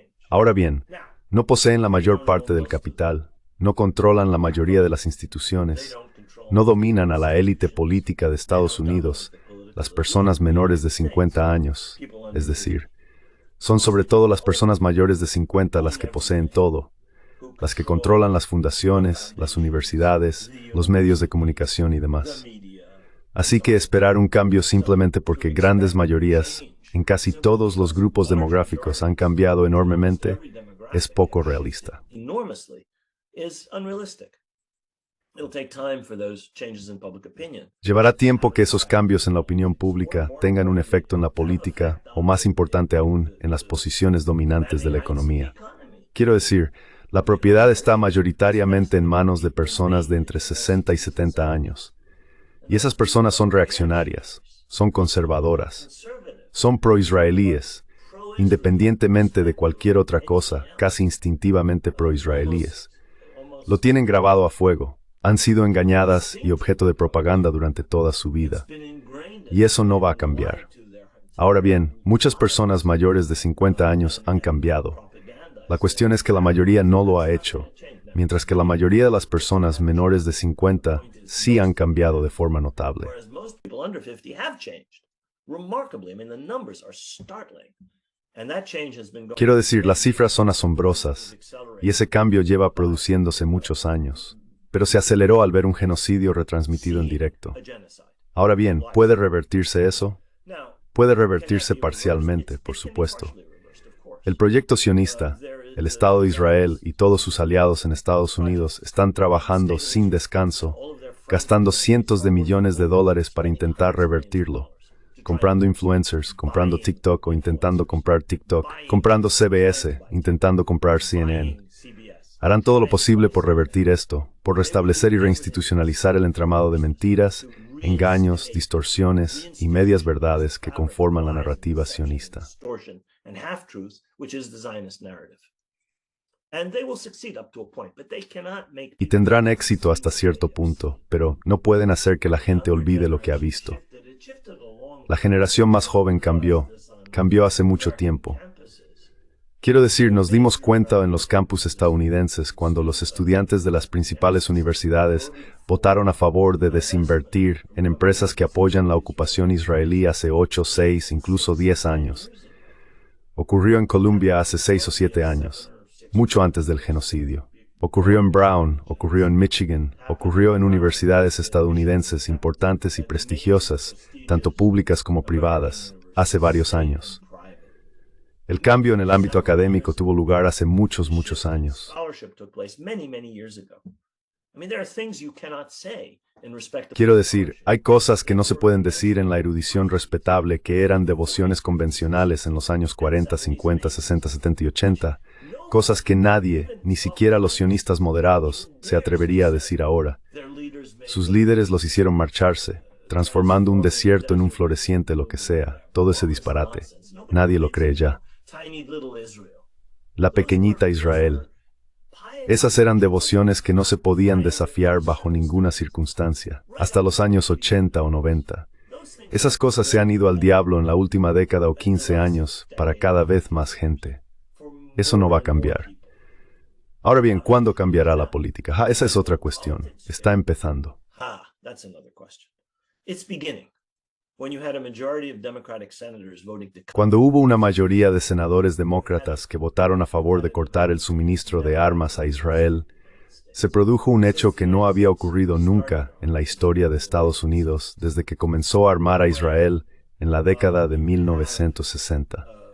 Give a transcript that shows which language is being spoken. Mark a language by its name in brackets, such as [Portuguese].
[Spanish] Ahora bien, no poseen la mayor parte del capital, no controlan la mayoría de las instituciones, no dominan a la élite política de Estados Unidos, las personas menores de 50 años, es decir, son sobre todo las personas mayores de 50 las que poseen todo, las que controlan las fundaciones, las universidades, los medios de comunicación y demás. Así que esperar un cambio simplemente porque grandes mayorías en casi todos los grupos demográficos han cambiado enormemente es poco realista. [English] enormously, is unrealistic. It'll take time for those changes in public opinion. [Spanish] Llevará tiempo que esos cambios en la opinión pública tengan un efecto en la política o, más importante aún, en las posiciones dominantes de la economía. Quiero decir, la propiedad está mayoritariamente en manos de personas de entre 60 y 70 años. Y esas personas son reaccionarias, son conservadoras, son pro-israelíes, independientemente de cualquier otra cosa, casi instintivamente pro-israelíes. Lo tienen grabado a fuego, han sido engañadas y objeto de propaganda durante toda su vida. Y eso no va a cambiar. Ahora bien, muchas personas mayores de 50 años han cambiado. La cuestión es que la mayoría no lo ha hecho, mientras que la mayoría de las personas menores de 50 sí han cambiado de forma notable. [English] Whereas most people under 50 have changed. Remarkably, I mean, the numbers are startling. And that change has been going. [Spanish] Quiero decir, las cifras son asombrosas, y ese cambio lleva produciéndose muchos años, pero se aceleró al ver un genocidio retransmitido en directo. [English] A genocide. [Spanish] Ahora bien, ¿puede revertirse eso? [English] Now, [Spanish] Puede revertirse parcialmente, por supuesto. El proyecto sionista, el Estado de Israel y todos sus aliados en Estados Unidos están trabajando sin descanso, gastando cientos de millones de dólares para intentar revertirlo, comprando influencers, comprando TikTok o intentando comprar TikTok, comprando CBS, intentando comprar CNN. Harán todo lo posible por revertir esto, por restablecer y reinstitucionalizar el entramado de mentiras, engaños, distorsiones y medias verdades que conforman la narrativa sionista. [English] distortion and half-truths, which is the Zionist narrative. And they will succeed up to a point, but they cannot make [Spanish] Y tendrán éxito hasta cierto punto, pero no pueden hacer que la gente olvide lo que ha visto. [English] it shifted along [Spanish] La generación más joven cambió hace mucho tiempo. Quiero decir, nos dimos cuenta en los campus estadounidenses cuando los estudiantes de las principales universidades votaron a favor de desinvertir en empresas que apoyan la ocupación israelí hace 8, 6, incluso 10 años. Ocurrió en Columbia hace 6 o 7 años, mucho antes del genocidio. Ocurrió en Brown, ocurrió en Michigan, ocurrió en universidades estadounidenses importantes y prestigiosas, tanto públicas como privadas, hace varios años. El cambio en el ámbito académico tuvo lugar hace muchos, muchos años. [English] scholarship took place many, many years ago. I mean, there are things you cannot say in respect of [Spanish] Quiero decir, hay cosas que no se pueden decir en la erudición respetable que eran devociones convencionales en los años 40, 50, 60, 70 y 80, cosas que nadie, ni siquiera los sionistas moderados, se atrevería a decir ahora. [English] their leaders made [Spanish] Sus líderes los hicieron marcharse, transformando un desierto en un floreciente lo que sea, todo ese disparate. Nadie lo cree ya. [English] tiny little Israel. [Spanish] La pequeñita Israel. Esas eran devociones que no se podían desafiar bajo ninguna circunstancia, hasta los años 80 o 90. Esas cosas se han ido al diablo en la última década o 15 años para cada vez más gente. Eso no va a cambiar. Ahora bien, ¿cuándo cambiará la política? Esa es otra cuestión. Está empezando. [English] That's another question. It's beginning. When you had a majority of Democratic senators voting to [Spanish] Cuando hubo una mayoría de senadores demócratas que votaron a favor de cortar el suministro de armas a Israel, se produjo un hecho que no había ocurrido nunca en la historia de Estados Unidos desde que comenzó a armar a Israel en la década de 1960.